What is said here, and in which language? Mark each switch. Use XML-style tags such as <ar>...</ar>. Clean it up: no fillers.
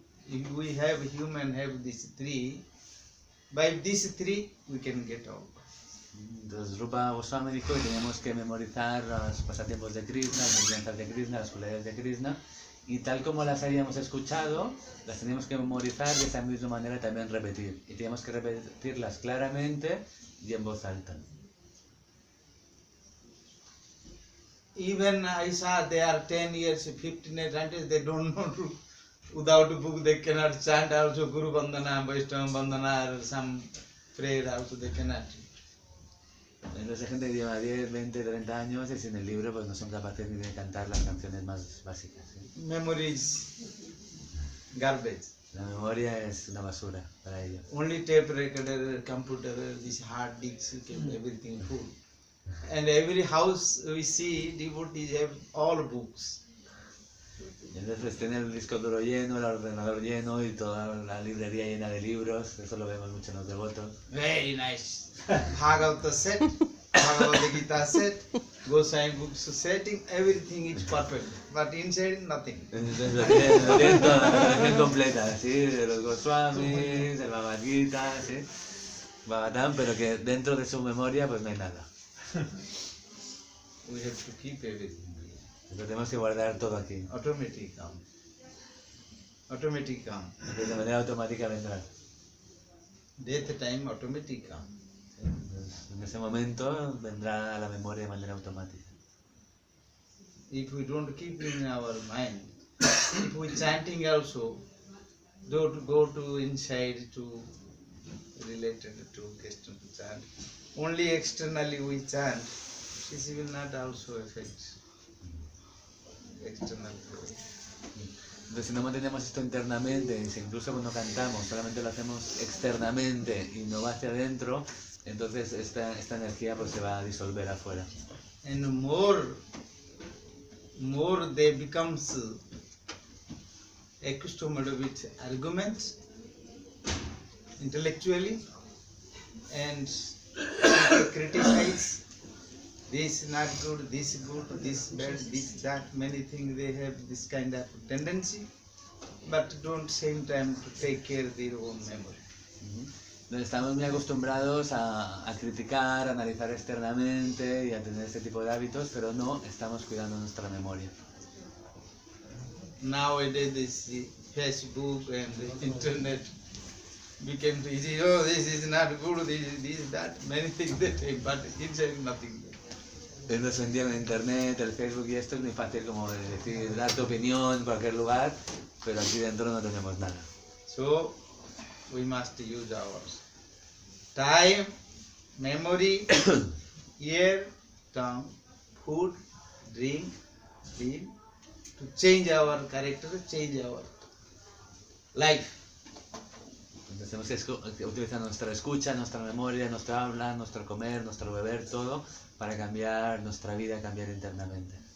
<en>If we have human have these three, by these three we can get out.</en> <es>Entonces Rupa Goswami dijo que teníamos que memorizar los pasatiempos de Krishna, las enseñanzas de Krishna, las cualidades de Krishna, y tal como las habíamos escuchado, las teníamos que memorizar y de esa misma manera también repetir. Y teníamos que repetirlas claramente y en voz alta.</es> <en>Even I saw they are 10 years, 15 years, until they don't know to, without a book they cannot chant also Guru Vandana, Vaishnava Vandana or some prayer also they cannot.</en> <es>Entonces hay gente que lleva 10, 20, 30 años y sin el libro pues no son capaces ni de cantar las canciones más básicas. ¿Sí?</es> <en>Memory is garbage.</en> <es>La memoria es una basura para ellos.</es> <en>Only tape recorder, computer, this hard disk, everything full. And every house we see devotees have all books.</en> <es>Y entonces tiene el disco duro lleno, el ordenador lleno y toda la librería llena de libros. Eso lo vemos mucho en los devotos.</es> <en>Very nice. Bhagavata set, Bhagavad Gita set, Goswami books setting, everything is perfect. But inside nothing.</en> <es>Entonces lo tienen toda la colección completa, ¿sí? De los Goswamis, del Bhagavad Gita, ¿sí? Bhagavatam, pero que dentro de su memoria pues no hay nada.</es> <en>We have to keep everything.</en> <es>Lo tenemos que guardar todo aquí.</es> <en>Automatic come. Automatic come.</en> <es>De manera automática vendrá.</es> <en>Death time automatic come.</en> <es>Entonces, en ese momento vendrá a la memoria de manera automática.</es> <en>If we don't keep in our mind, if we chanting also, don't go to inside to related to Krishna to chant. Only externally we chant. This will not also affect external flow.</en> <es>Entonces si no mantenemos esto internamente, y si incluso cuando cantamos solamente lo hacemos externamente y no va hacia adentro, entonces esta energía pues se va a disolver afuera.</es> <en>And more they becomes accustomed with arguments intellectually and criticize this not good, this good, this bad, this that, many things they have this kind of tendency, but don't same time to take care of their own memory.</en> <es>Entonces estamos muy acostumbrados a criticar, a analizar externamente y a tener este tipo de hábitos, pero no estamos cuidando nuestra memoria.</es> <en>Nowadays this Facebook and the internet, became easy. Oh, this is not good, this is that. Many things they think, but inside nothing.</en> <es>Entonces hoy en día con internet, el Facebook y esto es muy fácil como de decir, dar tu opinión en cualquier lugar, pero aquí dentro no tenemos nada.</es> <en>So we must use our time, memory, ear, tongue, food, drink, sleep to change our character, change our life.</en> <es>Entonces tenemos que utilizar nuestra escucha, nuestra memoria, nuestra habla, nuestro comer, nuestro beber, todo para cambiar nuestra vida, cambiar internamente.</es>